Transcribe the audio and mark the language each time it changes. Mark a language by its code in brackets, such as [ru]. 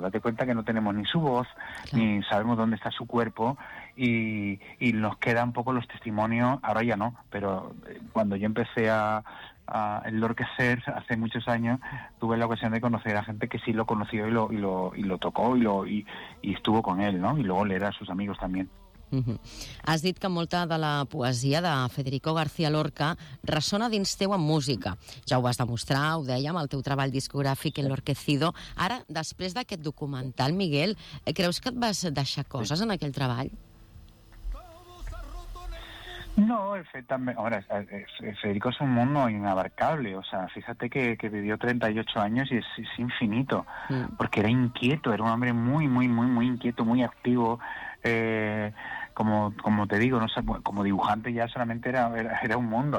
[es] Date cuenta que no tenemos ni su voz, claro, ni sabemos dónde está su cuerpo, y nos quedan poco los testimonios, ahora ya no, pero cuando yo empecé a enloquecer hace muchos años, tuve la ocasión de conocer a gente que sí lo conoció y lo tocó y estuvo con él, ¿no? Y luego leer a sus amigos también. [ca] Has dit que molta de la poesia de Federico García Lorca ressona dins teu amb música. Ja ho vas demostrar, ho dèiem, el teu treball discogràfic Enlorquecido. Ara, després d'aquest documental, Miguel, creus que et vas deixar coses en aquell treball? [es] No, efectivamente, ahora, Federico es un mundo inabarcable, o sea, fíjate que vivió 38 años y es infinito, porque era inquieto, era un hombre muy inquieto, muy activo, como te digo, no, o sea, como dibujante ya solamente era un mundo.